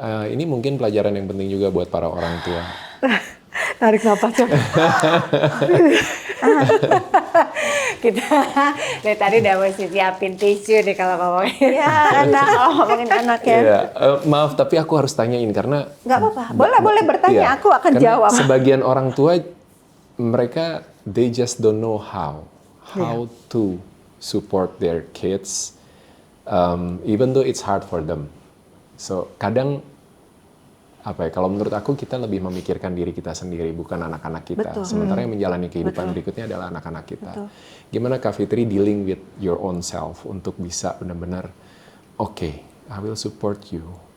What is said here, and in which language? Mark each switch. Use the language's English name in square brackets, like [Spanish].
[Indonesian] Ini mungkin pelajaran yang penting juga buat para orang tua. Tarik napas coba. Kita dari tadi udah mesti siapin tisu nih kalau ngomongin. Ya, ngomongin anak ya. Iya, maaf tapi aku harus tanyain karena nggak apa-apa, boleh bertanya, aku akan jawab. Sebagian orang tua mereka [English] they just don't know how to support their kids, even though it's hard for them. [Indonesian] So kadang kalau menurut aku kita lebih memikirkan diri kita sendiri, bukan anak-anak kita. Betul. Sementara yang menjalani kehidupan berikutnya adalah anak-anak kita. Betul. Gimana Kak Fitri [English] dealing with your own self [Indonesian] untuk bisa benar-benar, [English] okay, I will support you.